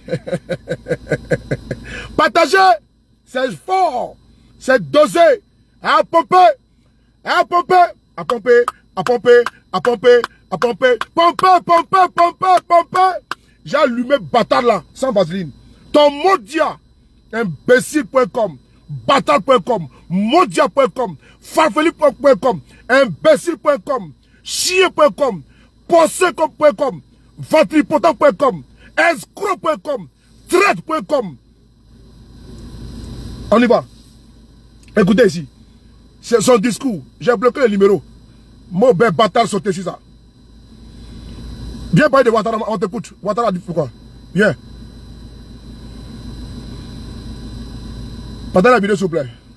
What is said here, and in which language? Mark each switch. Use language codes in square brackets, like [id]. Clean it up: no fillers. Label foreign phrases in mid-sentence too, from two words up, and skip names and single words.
[fr] Partagez. C'est fort. C'est dosé. À pomper. À pomper. À pomper. À pomper. À pomper. À pomper. Pomper, pomper, pomper, pomper. J'ai allumé bâtard là, sans vaseline. Ton modia. Imbécile.com. Bâtard.com. Modia.com. Farfeli.com. Imbécile.com. Chien.com. Possé.com. Ventripotent.com. Escroc.com. Traite.com. On y va. Écoutez ici. C'est son discours. J'ai bloqué le numéro. Mon bel bâtard sauté sur ça. Viens parler de Ouattara, on t'écoute. Ouattara dit pourquoi. Viens. Partagez la vidéo s'il vous plaît.